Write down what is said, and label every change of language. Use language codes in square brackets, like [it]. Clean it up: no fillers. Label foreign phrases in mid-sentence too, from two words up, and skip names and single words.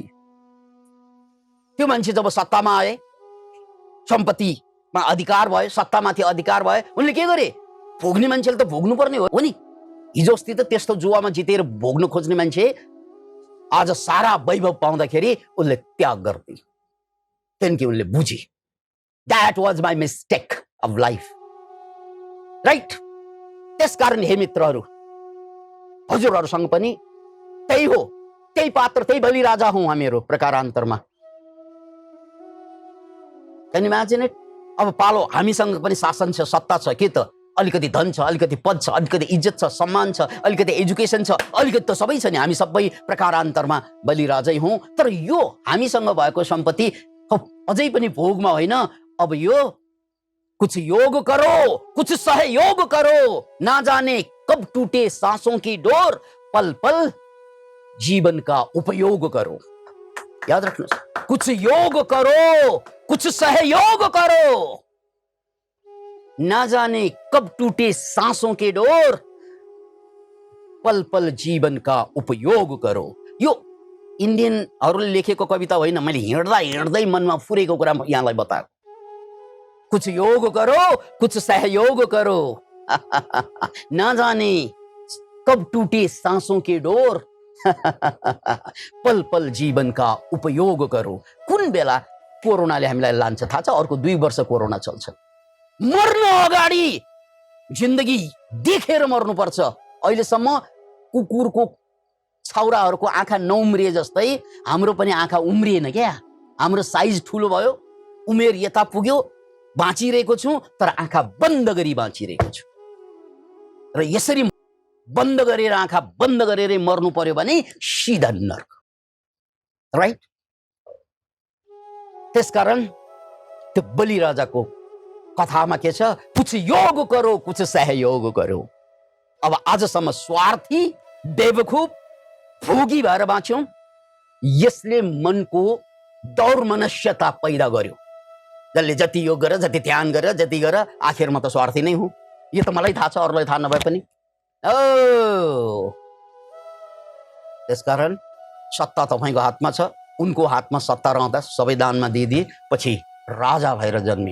[ne] त्यो मान्छे जब सत्तामा आए, सम्पत्तिमा अधिकार भयो, सत्तामाथि अधिकार भयो, उनले के गरे? भोग्ने मान्छेले त भोग्नु पर्ने हो नि। हिजो अस्ति त त्यस्तो जुवामा जितेर भोग्न खोज्ने मान्छे आज सारा वैभव पाउँदाखेरि उसले त्याग गर्दै, किनकि उनले बुझे [en] that was my mistake of life, right? [ne] त्यसकारण हे मित्रहरू, हजुरहरूसँग पनि त्यही हो, त्यही पात्र, त्यही बलि राजा हौं हामीहरू प्रकारान्तरमा। [en] Can you imagine it? [ne] अब पालो हामीसँग पनि शासन छ, सत्ता छ, के त अलिकति धन छ, अलिकति पद छ, अलिकति इज्जत छ, सम्मान छ, अलिकति एजुकेसन छ, अलिकति त सबै छ नि। हामी सबै प्रकारान्तरमा बलि राजै हौं। तर यो हामीसँग भएको सम्पत्ति अझै पनि भोगमा होइन। [hi] अब यो कुछ योग करो, कुछ सहयोग करो, ना जाने कब टूटे सांसों की डोर, पल पल जीवन का उपयोग करो। याद रखना, कुछ योग करो, कुछ सहयोग करो, ना जाने कब टूटे सांसों के डोर, पल पल जीवन का उपयोग करो। [ne] यो इन्डियनहरूले लेखेको कविता होइन, मैले हिँड्दा हिँड्दै मनमा फुरेको कुरा यहाँलाई बताएको। [hi] कुछ योग करो, कुछ सहयोग करो, ना जाने कब टूटे सांसों के डोर, पल पल जीवन का उपयोग करो। [ne] कुन बेला कोरोनाले हामीलाई लान्छ थाहा छ? अर्को 2 वर्ष कोरोना चल्छ। मर्न अगाडि जिन्दगी देखेर मर्नुपर्छ। अहिलेसम्म कुकुरको छाउराहरूको आँखा नउम्रिए जस्तै हाम्रो पनि आँखा उम्रिएन क्या। हाम्रो साइज ठुलो भयो, उमेर यता पुग्यो, बाँचिरहेको छु, तर आँखा बन्द गरी बाँचिरहेको छु। र यसरी बन्द गरेर, आँखा बन्द गरेर मर्नु पर्यो भने सिधा नर्क, राइट? त्यसकारण त्यो बलि राजाको कथामा के छ? [hi] कुछ योग करो, कुछ सहयोग करो। [ne] अब आजसम्म स्वार्थी, बेवकूफ, भोगी भएर बाँच्यौं। यसले मनको दौर मनस्यता पैदा गर्यो। जसले जति योग गर, जति ध्यान गर, जति गर, आखिरमा त स्वार्थी नै हुँ। यो त मलाई थाहा छ, अरूलाई थाहा नभए पनि। त्यसकारण सत्ता तपाईको हातमा छ, उनको हातमा सत्ता रहँदा सबै दानमा दिइदिए, पछि राजा भएर जन्मे।